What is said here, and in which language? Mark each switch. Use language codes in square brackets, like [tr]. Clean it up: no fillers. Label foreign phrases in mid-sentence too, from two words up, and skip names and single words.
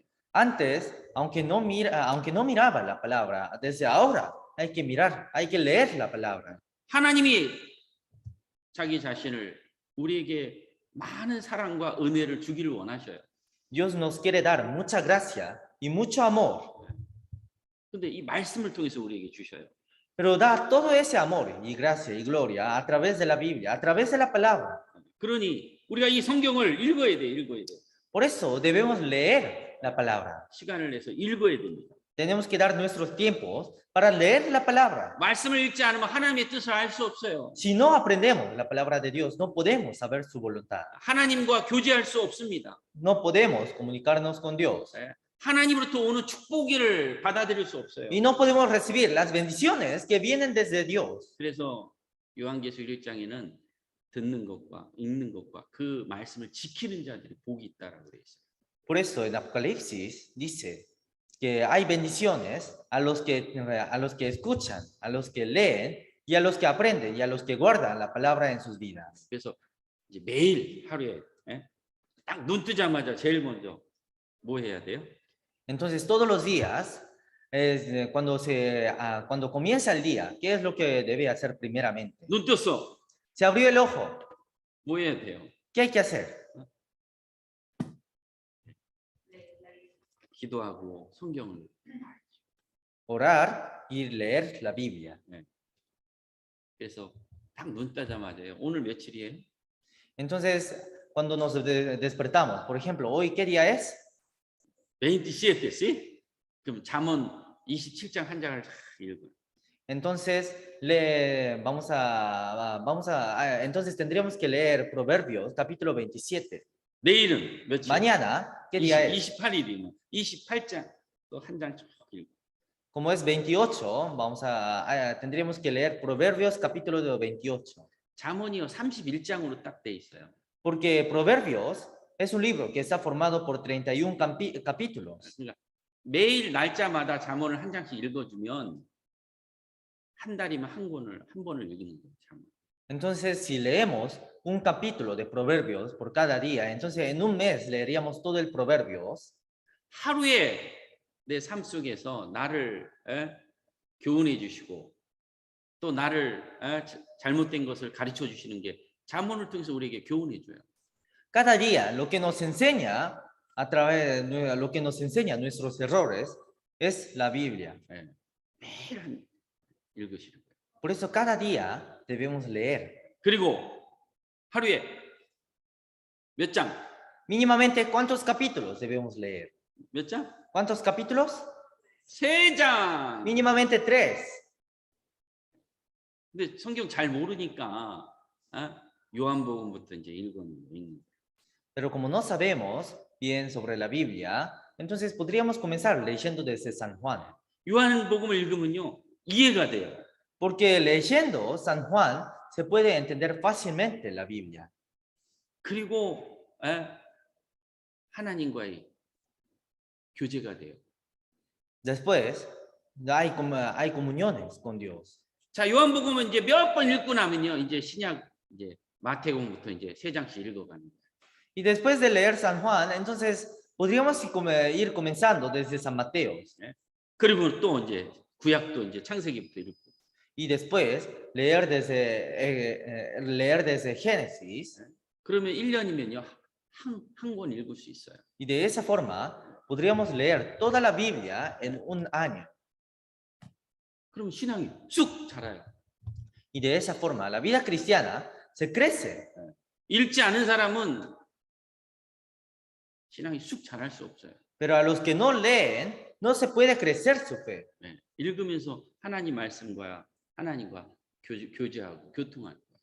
[es] Antes, aunque no miraba la palabra, desde ahora hay que mirar, hay que leer la palabra. [ko] 하나님이 자기 자신을 우리에게 많은 사랑과 은혜를 주기를 원하셔요. [es] Dios nos quiere dar mucha gracia y mucho amor, [ko] 근데 이 말씀을 통해서 우리에게 주셔요. [es] pero da todo ese amor y gracia y gloria a través de la Biblia, a través de la palabra. [ko] 그러니 우리가 이 성경을 읽어야 돼요. 읽어야 돼요. [es] Por eso debemos leer la palabra. [ko] 시간을 내서 읽어야 됩니다. [es] Tenemos que dar nuestros tiempos para leer la palabra. [ko] 말씀을 읽지 않으면 하나님의 뜻을 알 수 없어요. [es] Si no aprendemos la palabra de Dios, no podemos saber su voluntad. [ko] 하나님과 교제할 수 없습니다. [es] No podemos comunicarnos con Dios. [ko] 하나님으로부터 오는 축복을 받아들일 수 없어요. [es] Y no podemos recibir las bendiciones que vienen desde Dios. [ko] 그래서 요한계시록 1장에는 듣는 것과 읽는 것과 그 말씀을 지키는 자들이 복이 있다라고 되어 있어요. [es] Por eso en Apocalipsis dice que hay bendiciones a los que escuchan, a los que leen y a los que aprenden y a los que guardan la palabra en sus vidas. [ko] 그래서 이제 매일 하루에 딱 눈 뜨자마자 제일 먼저 뭐 해야 돼요? [es] Entonces todos los días, cuando comienza el día, ¿qué es lo que debe hacer primeramente? [ko] 눈 떴어. [es] Se abrió el ojo. [ko] 뭐 해야 돼요? [es] ¿Qué hay que hacer? [ko] 기도하고 성경을 [es] Orar y leer la Biblia. [ko] 그래서 딱 눈 뜨자마자 오늘 며칠이에요? [es] Entonces, cuando nos despertamos, por ejemplo, ¿hoy qué día es? 27, ¿sí? [ko] 그럼 잠언 27장 한 장을 읽어요. [es] Entonces, entonces tendríamos que leer Proverbios, capítulo 27. [ko] 내일은 며칠? [es] Mañana, ¿qué día es? [ko] 28일이면 28장 또 한 장 쭉 읽고. [es] Como es 28, tendríamos que leer Proverbios, capítulo 28. [ko] 잠언이요 31장으로 딱 돼 있어요. [es] Porque Proverbios es un libro que está formado por 31 capítulos. [ko] 그러니까 매일 날짜마다 잠언을 한 장씩 읽어주면 한 달이면 한 번을 읽는 거예요. 잠언. [es] Entonces, si leemos un capítulo de Proverbios por cada día, entonces en un mes leeríamos todo el Proverbios. [ko] 하루에 내 삶 속에서 나를 교훈해 주시고 또 나를 잘못된 것을 가르쳐 주시는 게 잠언을 통해서 우리에게 교훈해 줘요. [es] Cada día lo que nos enseña lo que nos enseña nuestros errores es la Biblia. [ko] 매일 읽으시는 거예요. [es] Por eso cada día debemos leer. [ko] 그리고 하루에 몇 장? [es] Mínimamente, ¿cuántos capítulos debemos leer? [ko] 몇 장? [es] ¿Cuántos capítulos? [ko] 3장. [es] Mínimamente 3. [ko] 근데 성경 잘 모르니까 요한복음부터 이제 읽는 거예요. [es] Pero como no sabemos bien sobre la Biblia, entonces podríamos comenzar leyendo desde San Juan. [ko] 요한복음을 읽으면요 이해가 돼요. [es] Porque leyendo San Juan se puede entender fácilmente la Biblia. [ko] 그리고 하나님과의 교제가 돼요. [es] Después, hay comuniones con Dios. [ko] 자, 요한복음은 이제 몇 번 읽고 나면요, 이제 신약 이제 마태복음부터 이제 3장씩 읽어가는 거예요. [es] Y después de leer San Juan, entonces podríamos ir comenzando desde San Mateo. [ko] 그리고 또 이제 구약도 이제 창세기부터 읽고. [es] Y después leer desde Génesis. [ko] 그러면 1년이면요 한 권 읽을 수 있어요. [es] Y de esa forma podríamos leer toda la Biblia en un año. [ko] 그럼 신앙이 쑥 자라요. [es] Y de esa forma la vida cristiana se crece. [ko] 읽지 않은 사람은 신앙이 쑥 자랄 수 없어요. [es] Pero a los que no leen, no se puede crecer su fe. [ko] 읽으면서 하나님 말씀과 하나님과 교제하고 교통하는 거예요.